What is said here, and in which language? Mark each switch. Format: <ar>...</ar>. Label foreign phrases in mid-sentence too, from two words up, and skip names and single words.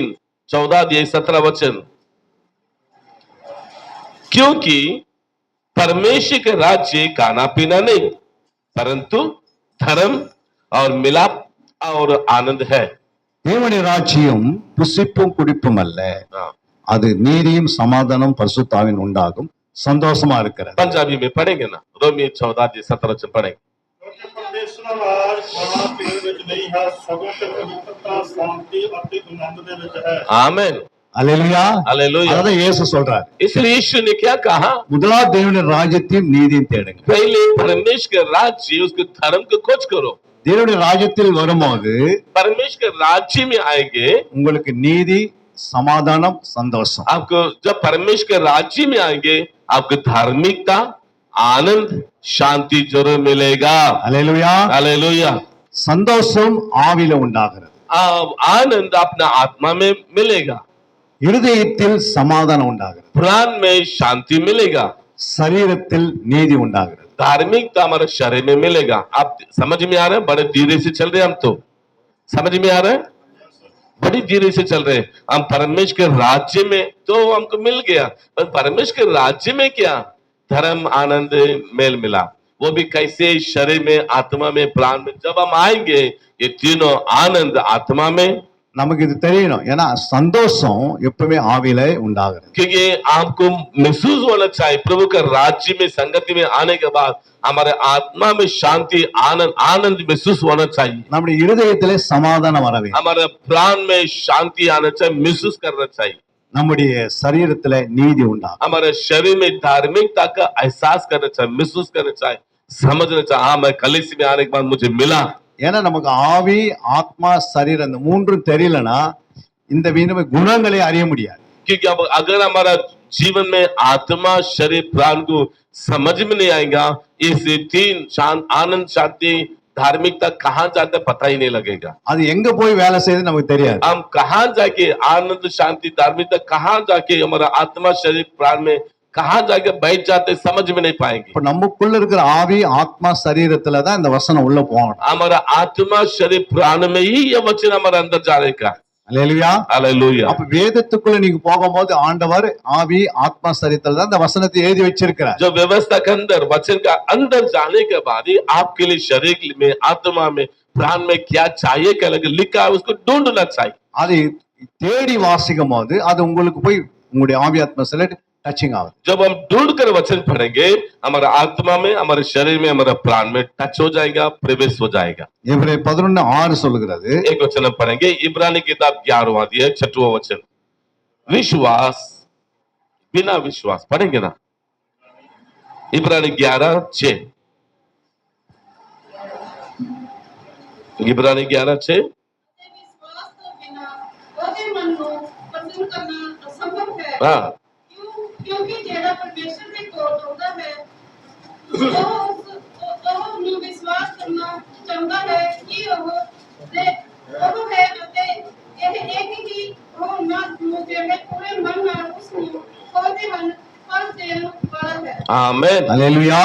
<hi>14:17 वचन। क्योंकि परमेश्वर का राज्य खाना पीना नहीं परंतु धर्म और मिलाप और आनंद है।</hi> <ta>தேவனுடைய ராஜ்யம் புசிப்பும் குடிப்பும் அல்ல,</ta> <hi>हाँ,</hi> <ta>அது நீதியும் சமாதானம் பரிசுத்தாவின் உண்டாகும் சந்தோஷமா இருக்கிறது.</ta> <hi>पंजाबी में पढ़ेंगे ना, रोमी 14:17 वचन पढ़ेंगे।</hi> <pa>ਕਿਉਂਕਿ ਪਰਮੇਸ਼ਰ ਦਾ ਰਾਜ ਖਾਣਾ ਪੀਣ ਵਿੱਚ ਨਹੀਂ ਹੈ, ਸਗੋਂ ਤੇ ਪਵਿੱਤਰਤਾ ਸ਼ਾਂਤੀ ਅਤੇ ਆਨੰਦ ਦੇ ਵਿੱਚ है।</pa> <hi>आमीन,</hi> <ta>அல்லேலூயா.</ta> <hi>हालेलुया।</hi> <ta>அதான் இயேசு சொல்றாரு,</ta> <hi>इसलिए यीशु ने क्या कहा,</hi> <ta>முதலாவது தேவனுடைய ராஜ்யத்தையும் நீதியும் தேடுங்க.</ta> <hi>पहले परमेश्वर के राज्य उसके धर्म को खोज करो।</hi> <ta>தேவனுடைய ராஜ்யத்தில் வரும்போது</ta> <hi>परमेश्वर के राज्य में आएंगे,</hi> <ta>உங்களுக்கு நீதி சமாதானம் சந்தோஷம்.</ta> <hi>आपको जब परमेश्वर के राज्य में आएंगे आपको धार्मिकता आनंद शांति जरूर मिलेगा।</hi> <ta>அல்லேலூயா.</ta> <hi>हालेलुया।</hi> <ta>சந்தோஷம் ஆவில உண்டாகிறது,</ta> <hi>आनंद अपना आत्मा में मिलेगा,</hi> <ta>இருதயத்தில் சமாதானம் உண்டாகிறது,</ta> <hi>प्राण में शांति मिलेगा,</hi> <ta>சரீரத்தில் நீதி உண்டாகிறது.</ta> <hi>धार्मिकता हमारे शरीर में मिलेगा। आप समझ में आ रहे हैं? बड़े धीरे से चल रहे हैं हम तो, समझ में आ रहा है? बड़ी धीरे से चल रहे हैं हम। परमेश्वर के राज्य में तो हमको मिल गया, पर परमेश्वर के राज्य में क्या? धर्म, आनंद, मेल मिलाप। वो भी कैसे? शरीर में, आत्मा में, प्राण में। जब हम आएंगे ये तीनों आनंद आत्मा में,</hi> <ta>நமக்கு இது தெரியணும். ஏன்னா சந்தோஷம் எப்பவுமே ஆவியில உண்டாகிறது.</ta> <hi>क्योंकि आपको महसूस होना चाहिए प्रभु का राज्य में संगति में आने के बाद हमारे आत्मा में शांति, आनंद, आनंद महसूस होना चाहिए।</hi> <ta>நம்முடைய இருதயத்திலே சமாதானம் வர வேண்டும்.</ta> <hi>हमारे प्राण में शांति आना चाहिए, महसूस करना चाहिए। நம்முடைய சரீரத்திலே நீதி உண்டாகும். हमारे शरीर में धार्मिकता का एहसास करना चाहिए, महसूस करना चाहिए, समझना चाहिए। हाँ, मैं कलीसिया में आने के बाद मुझे मिला।</hi> <ta>ஏன்னா நமக்கு ஆவி, ஆத்மா, சரீரம் இந்த மூன்றும் தெரியலனா இந்த விதமான குணங்களை அறிய முடியாது.</ta> <hi>क्योंकि अब अगर हमारा जीवन में आत्मा, शरीर, प्राण को समझ में नहीं आएगा, इस तीन शांत, आनंद, शांति, धार्मिकता कहाँ जाते पता ही नहीं लगेगा।</hi> <ta>அது எங்க போய் வேலை செய்யுது நமக்கு தெரியாது.</ta> <hi>हम कहाँ जाके आनंद, शांति, धार्मिकता कहाँ जाके हमारा आत्मा, शरीर, प्राण में कहाँ जाके बैठ जाते समझ में नहीं पाएंगे।</hi> <ta>இப்ப நமக்குள்ள இருக்கிற ஆவி, ஆத்மா, சரீரத்துல தான் இந்த வசனம் உள்ள போகணும்.</ta> <hi>हमारा आत्मा, शरीर, प्राण में ही ये वचन हमारे अंदर जाने का।</hi> <ta>அல்லேலூயா.</ta> <hi>हालेलुया।</hi> <ta>அப்ப வேதத்துக்குள்ள நீங்க போகும்போது ஆண்டவர் ஆவி, ஆத்மா, சரீரத்துல தான் இந்த வசனத்தை எழுதி வச்சிருக்கிறார்.</ta> <hi>जो व्यवस्था के अंदर, वचन का अंदर जाने के बाद ही आपके लिए शरीर में, आत्मा में, प्राण में क्या चाहिए, क्या लगे लिखा है, उसको ढूंढना चाहिए।</hi> <ta>அது தேடி வாசிக்கும் போது அது உங்களுக்கு போய் உங்களுடைய ஆவி, ஆத்மா, சரீர டச்சிங் ஆகுது.</ta> <hi>जब हम ढूंढ कर वचन पढ़ेंगे, हमारा आत्मा में, हमारे शरीर में, हमारा प्राण में टच हो जाएगा, प्रवेश हो जाएगा।</hi> <ta>எபிரேயர் 11:6 சொல்கிறது.</ta> <hi>एक वचन हम पढ़ेंगे, इब्रानी किताब 11वां अध्याय 6वां वचन। विश्वास बिना विश्वास, पढ़ेंगे ना? इब्रानी 11:6, इब्रानी 11:6। विश्वास के बिना</hi> <pa>ਉਹਦੇ ਮਨ ਨੂੰ ਪਸੰਦ ਕਰਨਾ ਅਸੰਭਵ ਹੈ।</pa> <hi>हाँ,</hi> <pa>क्योंकि जेड़ा परमेश्वर के कोल होता है ਉਹ ਨੂੰ ਵਿਸ਼ਵਾਸ ਕਰਨਾ ਚਾਹੁੰਦਾ ਹੈ ਕਿ ਉਹ ਹੈ ਅਤੇ ਇਹ ਇੱਕ ਹੀ ਉਹ ਨਾ ਜਿਹੜੇ ਪੂਰੇ ਮਨ ਨਾਲ ਉਸ ਨੂੰ ਖੋਜਦੇ ਹਨ ਪਰ ਦੇਣ ਵਾਲਾ है।</pa> <hi>आमीन,</hi> <ta>அல்லேலூயா.</ta>